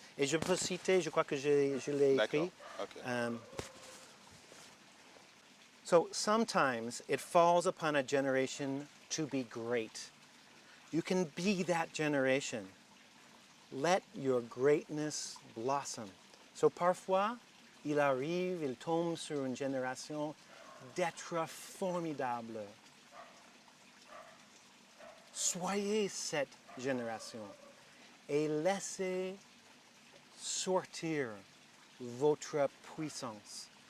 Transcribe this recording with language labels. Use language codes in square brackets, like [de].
[fr] Et je peux citer, je crois que je l'ai écrit. [en] Okay. So sometimes it falls upon a generation to be great. You can be that generation. Let your greatness blossom. [fr] So parfois, il tombe sur une génération d'être formidable. Soyez cette génération et laissez sortir votre puissance.